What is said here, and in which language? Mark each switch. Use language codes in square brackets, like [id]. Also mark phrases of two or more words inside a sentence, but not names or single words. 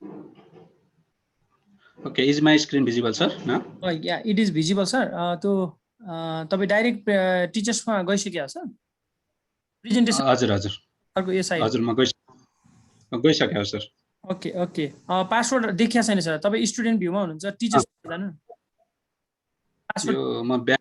[en] Okay, is my screen visible, sir? No? Yeah, it is visible, sir. [ne] तो तपाईँ डाइरेक्ट टिचर्समा गइसकेको छ प्रेजेन्टेसन हजुर हजुर अर्को एसआई हजुर म गइसकेको सर [en] okay okay [ne] पासवर्ड देखिया छैन सर तपाईँ स्टुडेन्ट भ्यूमा हुनुहुन्छ टिचर्स जानु पासवर्ड यो म ब्याक